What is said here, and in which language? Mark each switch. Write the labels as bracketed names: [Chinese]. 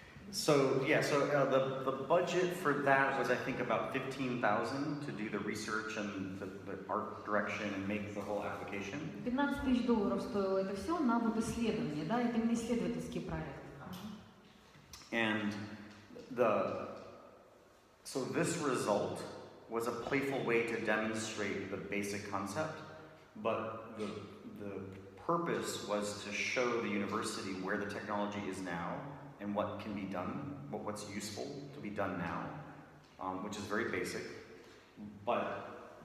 [English] So the budget for that was, I think, about $15,000 to do the research and the art direction and make the whole application. [Russian] $15 000 стоило это все на вот исследование, да, это именно исследовательский проект. [English] And so this result was a playful way to demonstrate the basic concept, but the purpose was to show the university where the technology is now and what can be done, what's useful to be done now, which is very basic. But